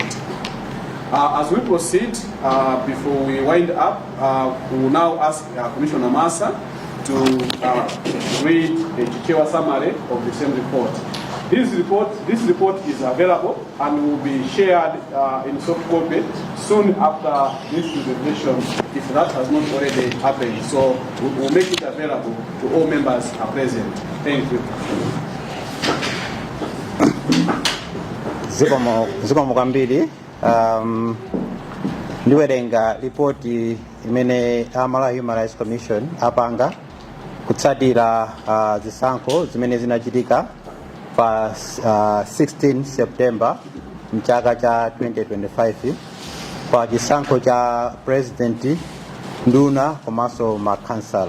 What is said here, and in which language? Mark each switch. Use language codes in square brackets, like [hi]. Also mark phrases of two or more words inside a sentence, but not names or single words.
[en] As we proceed, before we wind up, we will now ask Commissioner Massa to read a detailed summary of the same report. This report is available and will be shared in soft copy soon after this presentation, if that has not already happened. So we'll make it available to all members present. Thank you. [ny] Zikomo kwambiri. ndiwerenga ripoti imene Malawi Human Rights Commission apanga kutsatira zisankho zimene zinachitika pa 16 September mchaka cha 2025 pa chisankho cha president, nduna komanso makhansala.